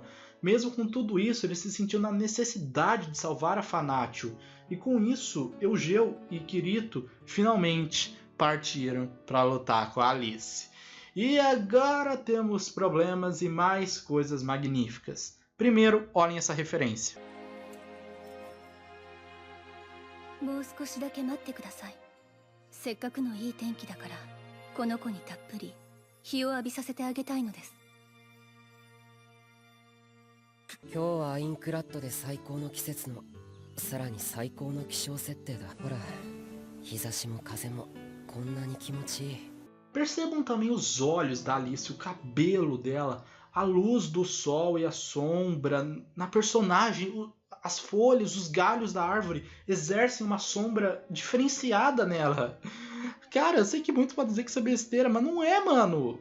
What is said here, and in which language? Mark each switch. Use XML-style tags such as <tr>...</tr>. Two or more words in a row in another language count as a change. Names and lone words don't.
<pt>Mesmo com tudo isso, ele se sentiu na necessidade de salvar a Fanatio. E com isso, Eugeo e Kirito finalmente partiram para lutar com a Alice. E agora temos problemas e mais coisas magníficas. Primeiro, olhem essa referência.</pt> <ja>もう少しだけ待ってください。せっかくのいい天気だから、この子にたっぷり日を浴びさせてあげたいのです。今日はアインクラッドで最高の季節の、さらに最高の気象設定だ。ほら、日差しも風もこんなに気持ちいい。</ja> <pt>Percebam também os olhos da Alice, o cabelo dela, a luz do sol e a sombra na personagem. As folhas, os galhos da árvore exercem uma sombra diferenciada nela. Cara, eu sei que muito pode dizer que isso é besteira, mas não é, mano.</pt>